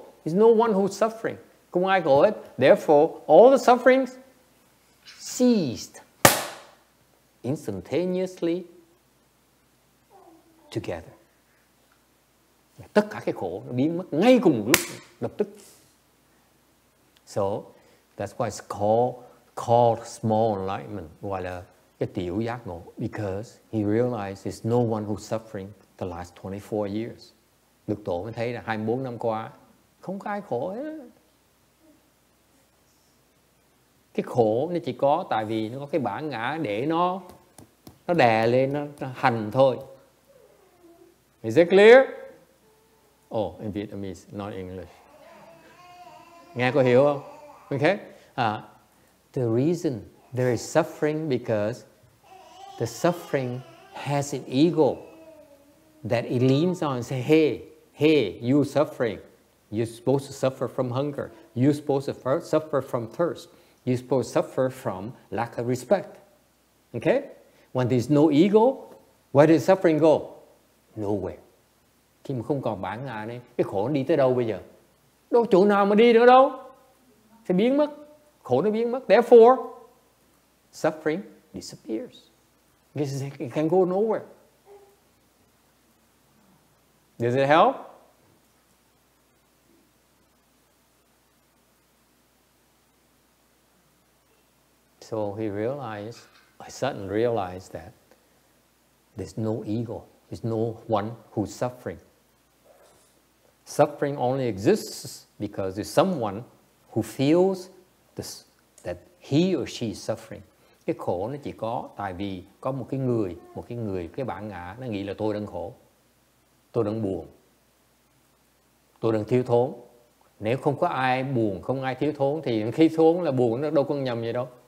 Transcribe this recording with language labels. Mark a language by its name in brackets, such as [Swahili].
[English] There's no one who's suffering. [Vietnamese] Không ai khổ hết. [English] Therefore, all the sufferings ceased instantaneously together. [Vietnamese] Tất cả cái khổ nó biến mất ngay cùng một lúc, lập tức. [English] So, that's why it's called small enlightenment, [Vietnamese] gọi là cái tiểu giác ngộ, [English] because he realized there's no one who's suffering the last 24 years. [Vietnamese] Đức Tổ mới thấy là 24 năm qua không có ai khổ hết. Cái khổ nó chỉ có tại vì nó có cái bản ngã để nó đè lên, nó hành thôi. [English] Is it clear? Oh, in Vietnamese, not English. [Vietnamese] Nghe có hiểu không? [English] Okay. The reason there is suffering because the suffering has an ego that it leans on and say, hey, you suffering. You're supposed to suffer from hunger. You're supposed to suffer from thirst. You're supposed to suffer from lack of respect. Okay? When there's no ego, where does suffering go? Nowhere. [Vietnamese] Khi mà không còn bản ngã này, cái khổ nó đi tới đâu bây giờ? Đâu chỗ nào mà đi nữa đâu? Sẽ biến mất. Khổ nó biến mất. [English] Therefore, suffering disappears. Because it can go nowhere. Does it help? So he suddenly realized that there's no ego. There's no one who's suffering. Suffering only exists because there's someone who feels that he or she is suffering. [Vietnamese] Cái khổ nó chỉ có tại vì có một cái người, cái bản ngã nó nghĩ là tôi đang khổ, tôi đang buồn, tôi đang thiếu thốn. Nếu không có ai buồn, không ai thiếu thốn thì khi thốn là buồn, nó đâu có nhầm gì đâu.